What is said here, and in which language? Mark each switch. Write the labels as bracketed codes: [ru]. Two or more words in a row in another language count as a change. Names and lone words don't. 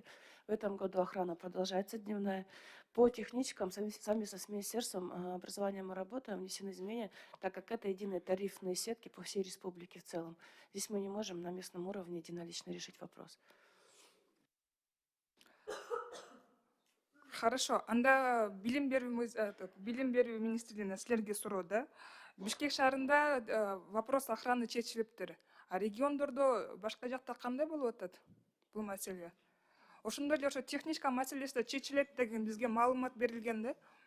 [ru] В этом году охрана продолжается дневная. По техничкам, совместно с Министерством образования мы работаем, внесены изменения, так как это единые тарифные сетки по всей республике в целом. Здесь мы не можем на местном уровне единолично решить вопрос. Хорошо. [ky] Анда билим берүү министрлигине силерге суроо да. Бишкек шаарында [ru] вопрос охраны [ky] чечилиптир. А региондордо башка жакта кандай болуп атат бул маселе? Ошондой эле ошо техничка маселеси да чечилет деген бизге маалымат берилген да.